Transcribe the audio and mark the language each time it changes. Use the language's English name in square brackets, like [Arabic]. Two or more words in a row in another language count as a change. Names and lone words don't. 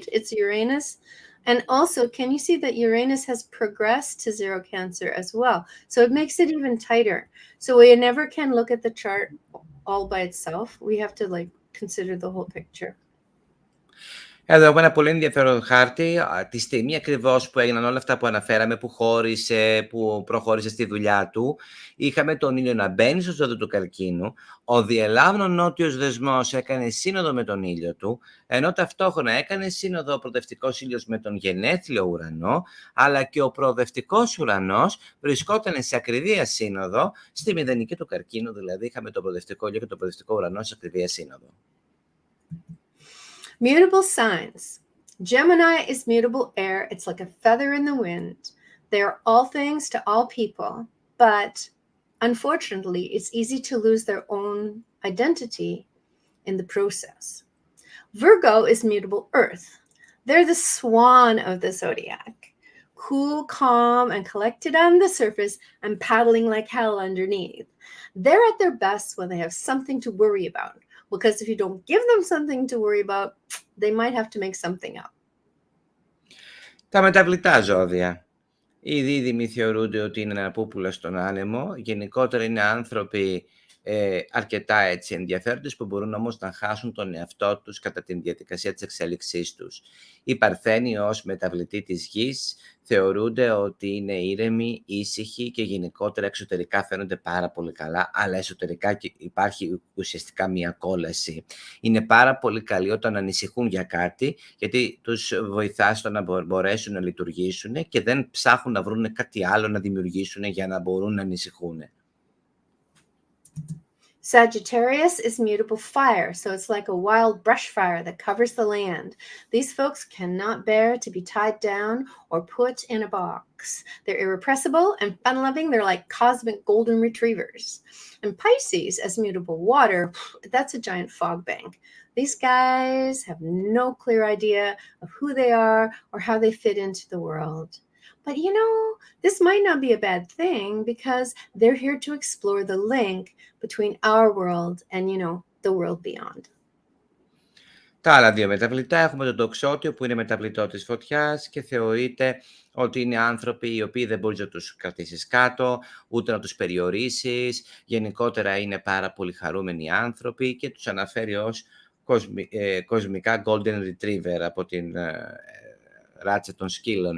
[English] It's Uranus. And also, can you see that Uranus has progressed to 0 Cancer as well? So it makes it even tighter. So we never can look at the chart all by itself. We have to like consider the whole picture. [Greek] Εδώ έχουμε ένα πολύ ενδιαφέρον χάρτη, τη στιγμή ακριβώς που έγιναν όλα αυτά που αναφέραμε, που προχώρησε στη δουλειά του, είχαμε τον ήλιο να μπαίνει στο ζώδιο του Καρκίνου, ο διελάβνων νότιος δεσμός έκανε σύνοδο με τον ήλιο του, ενώ ταυτόχρονα έκανε σύνοδο ο προοδευτικός ήλιος με τον γενέθλιο ουρανό, αλλά και ο προοδευτικός ουρανός βρισκόταν σε ακριβία σύνοδο στη μηδενική του Καρκίνου, δηλαδή είχαμε τον προοδευτικό ήλιο και τον προοδευτικό ουρανό σε ακριβία σύνοδο. [English] Mutable signs. Gemini is mutable air. It's like a feather in the wind. They are all things to all people, but unfortunately, it's easy to lose their own identity in the process. Virgo is mutable earth. They're the swan of the zodiac. Cool, calm, and collected on the surface and paddling like hell underneath. They're at their best when they have something to worry about. Because if you don't give them something to worry about, they might have to make something up. [Greek] Τα μεταβλητά ζώδια. Οι δίδυμοι θεωρούνται ότι είναι ένα πούπουλο στον άνεμο. Γενικότερα είναι άνθρωποι αρκετά έτσι ενδιαφέροντες που μπορούν όμως να χάσουν τον εαυτό τους κατά τη διαδικασία της εξέλιξής τους. Οι Παρθένοι ως μεταβλητοί της γης θεωρούνται ότι είναι ήρεμοι, ήσυχοι και γενικότερα εξωτερικά φαίνονται πάρα πολύ καλά, αλλά εσωτερικά υπάρχει ουσιαστικά μια κόλαση. Είναι πάρα πολύ καλοί όταν ανησυχούν για κάτι, γιατί τους βοηθά στο να μπορέσουν να λειτουργήσουν και δεν ψάχνουν να βρουν κάτι άλλο να δημιουργήσουν για να μπορούν να ανησυχούν. [English] Sagittarius is mutable fire, so it's like a wild brush fire that covers the land. These folks cannot bear to be tied down or put in a box. They're irrepressible and fun-loving. They're like cosmic golden retrievers. And Pisces as mutable water, that's a giant fog bank. These guys have no clear idea of who they are or how they fit into the world. But you know, this might not be a bad thing because they're here to explore the link between our world and, you know, the world beyond. [Greek] Τα άλλα δύο μεταβλητά έχουμε τον τοξότιο που είναι μεταβλητό της φωτιάς και θεωρείται ότι είναι άνθρωποι οι οποίοι δεν μπορείς να τους κρατήσεις κάτω, ούτε να τους περιορίσεις. Γενικότερα είναι πάρα πολύ χαρούμενοι άνθρωποι και τους αναφέρει ως κοσμικά [English] Golden Retriever [Greek] από την ράτσα των σκύλων.